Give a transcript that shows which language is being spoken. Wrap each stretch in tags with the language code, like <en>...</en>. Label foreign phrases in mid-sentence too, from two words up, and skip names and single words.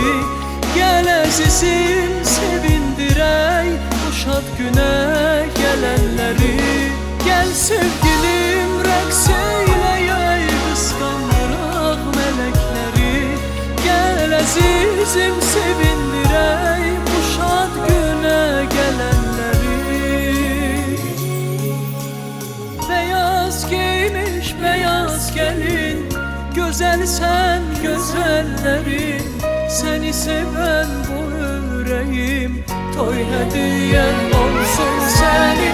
<az>Gel əzizim, sevindirək, bu şad günə gələnləri. Gel sevgilim, rəqs eyləyək, qısqandıraq mələkləri. Gel əzizim, sevindirək, bu şad günə gələnləri.</az> <tr>Beyaz giymiş beyaz gelin, güzel sen güzellerin. Seni seven bu yüreğim, toy hediyen olsun senin.</tr>